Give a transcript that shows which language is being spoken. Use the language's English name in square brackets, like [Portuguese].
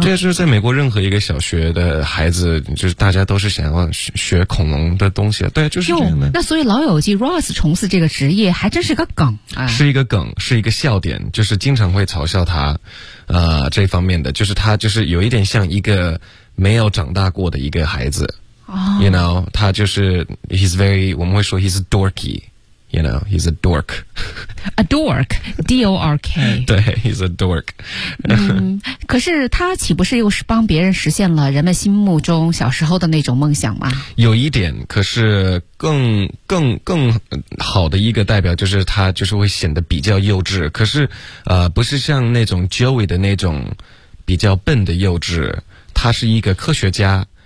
[Chinese] 这就是在美国任何一个小学的孩子，就是大家都是想要学恐龙的东西，对，就是这样的。那所以老友记 Ross 虫子这个职业还真是个梗啊，是一个梗，是一个笑点，就是经常会嘲笑他，这方面的，就是他就是有一点像一个没有长大过的一个孩子。 [English] You know, [Chinese] 他就是 [English] he's very, [Chinese] 我们会说 [English] he's dorky, you know, he's a dork. A dork, D-O-R-K. [Chinese] 对 [English] he's a dork. [Chinese] 可是他岂不是又是帮别人实现了人们心目中小时候的那种梦想吗？有一点，可是更好的一个代表就是他就是会显得比较幼稚，可是不是像那种 Joey 的那种比较笨的幼稚，他是一个科学家。